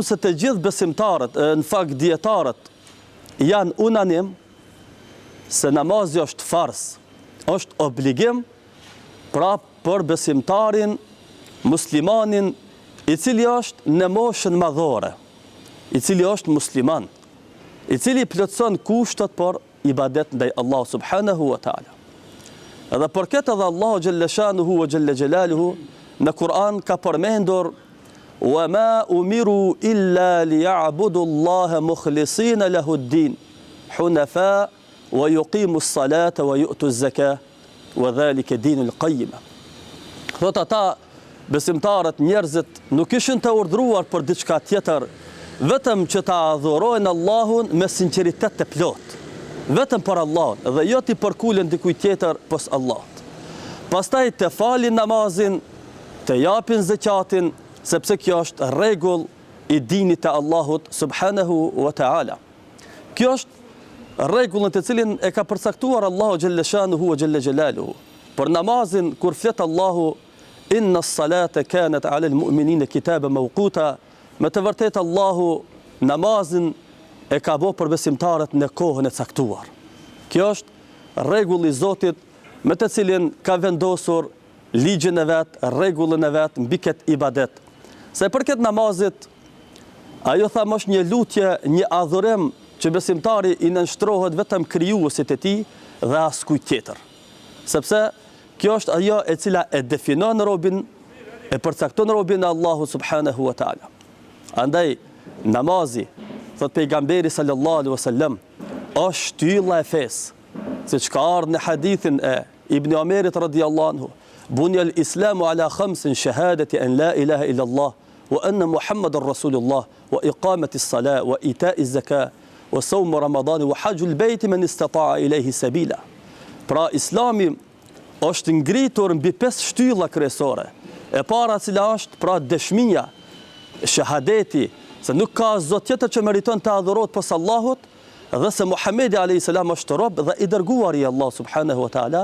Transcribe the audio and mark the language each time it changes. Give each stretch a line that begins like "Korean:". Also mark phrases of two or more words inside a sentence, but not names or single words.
Albanian: se të gjithë besimtarët, në fakt dietarët, janë unanim se namazi është fars, është obligim, pra për besimtarin, muslimanin, i cili është në moshën madhore, i cili është musliman, i cili plotson kushtet për ibadet ndaj Allahu
Arabic: سبحانه وتعالى.
Albanian: Edhe për këtë edhe Allahu
Arabic: جل شأنه وجل جلاله
Albanian: në Kur'an ka përmendur:
Arabic: وما أمروا إلا ليعبدوا الله مخلصين له الدين حنفاء ويقيموا الصلاة ويؤتوا الزكاة وذلك دين القيم.
Albanian: Thot ata besimtarët, njerëzit nuk ishin të urdhëruar për diçka tjetër, vetëm që ta adhurojnë Allahun me sinqeritet të plot, vetëm për Allahun dhe jo t'i përkulen dikujt tjetër pos Allahut. Pastaj të falin namazin, të japin zakatin, sepse kjo është rregull i dinit të Allahut
Arabic: سبحانه وتعالى.
Albanian: Kjo është rregullin të cilin e ka përcaktuar Allahu
Arabic: جل شأنه وجل جلاله.
Albanian: Për namazin kur flet Allahu
Arabic: إن الصلاة كانت على المؤمنين كتابا موقوتا,
Albanian: me të vërtetë Allahu namazin e ka bërë për besimtarët në kohën e caktuar. Kjo është rregulli i Zotit me të cilin ka vendosur ligjin e vet, rregullin e vet mbi këtë ibadet. Se për këtë namazit, ajo thamë është një lutje, një adhurim që besimtari i nënshtrohet vetëm krijuesit e tij dhe askujt tjetër. Sepse kjo është ajo e cila e definon robin, e përcakton robin e Allahut
Arabic: سبحانه وتعالى.
Albanian: Andaj namazi, thot pejgamberi
Arabic: صلى الله عليه وسلم,
Albanian: është shtylla e fesë, siç ka ardhur në hadithin e Ibn Omerit
Arabic: رضي الله عنه بني الإسلام على خمس شهادة أن لا إله إلا الله وأن محمدا رسول الله وإقام الصلاة وإيتاء الزكاة وصوم رمضان وحج البيت من استطاع إليه سبيلا.
Albanian: Pra Islami është ngritur mbi 5 shtylla kryesore. E para cila është pra dëshmia, shahadeti, se nuk ka zot tjetër që meriton të adhurohet pas Allahut dhe se Muhamedi
Arabic: عليه السلام
Albanian: është rob dhe i dërguari i Allah
Arabic: سبحانه وتعالى.